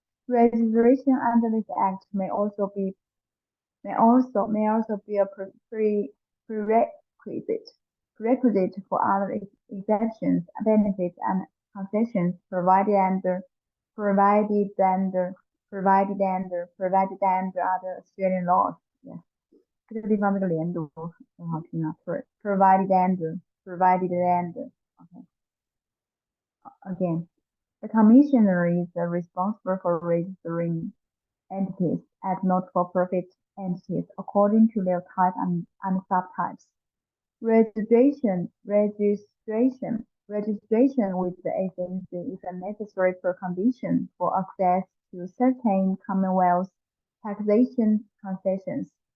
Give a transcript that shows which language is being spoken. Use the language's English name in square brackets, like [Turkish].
[English] Registration under this Act may also be a prerequisite for other exemptions, benefits, and concessions provided under other Australian laws. Yes. [Chinese] 这个地方这个连读很好听啊 ， [English] provided under. Okay. Again, the Commissioner is responsible for registering entities as not-for-profit entities according to their type and subtypes. Registration with the ACNC is a necessary precondition for access to certain Commonwealth taxation concessions.